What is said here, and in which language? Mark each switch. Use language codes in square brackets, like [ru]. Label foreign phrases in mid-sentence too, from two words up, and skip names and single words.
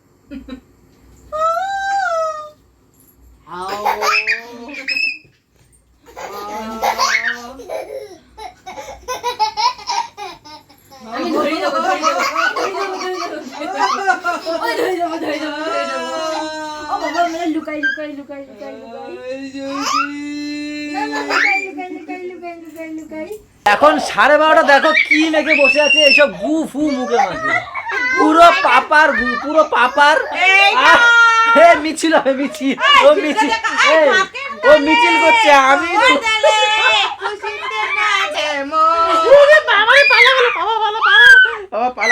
[bn] আমি ধরে দেবো, ধরে দেবো, ওই ধরে দেবো, ধরে দেবো, ধরে দেবো। ও বাবা মেরে লুকাই লুকাই লুকাই লুকাই লুকাই। না, না, লুকাই লুকাই লুকাই লুকাই লুকাই লুকাই। এখন 12:30 দেখো কি মেখে বসে আছে, এইসব গু ফু মুখে মাখে, পুরো পাপার গু, পুরো পাপার। হে মিছিল হবে মিছিল, ও মিছিল, এই, ও মিছিল করছে। আমি বাবা পালা।